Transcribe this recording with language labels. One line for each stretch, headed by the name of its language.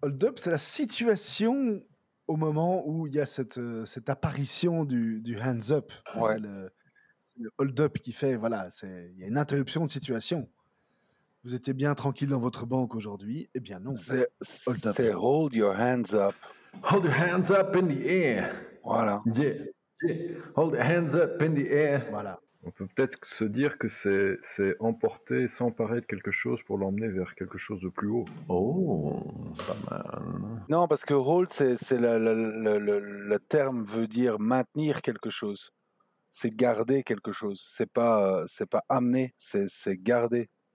French: Hold up, c'est la situation au moment où il y a cette apparition du hands up. Ouais. C'est le hold up qui fait, voilà, il y a une interruption de situation. Vous étiez bien tranquille dans votre banque aujourd'hui? Eh bien non. C'est
English: hold your hands up. Hold your hands up in the air.
French: Voilà.
English: Yeah. Hold your hands up in the air.
French: Voilà. On peut peut-être se dire que c'est emporter, s'emparer de quelque chose pour l'emmener vers quelque chose de plus haut. Oh, pas mal. Non, parce que hold, c'est le terme veut dire maintenir quelque chose. C'est garder quelque chose. C'est pas amener, c'est garder.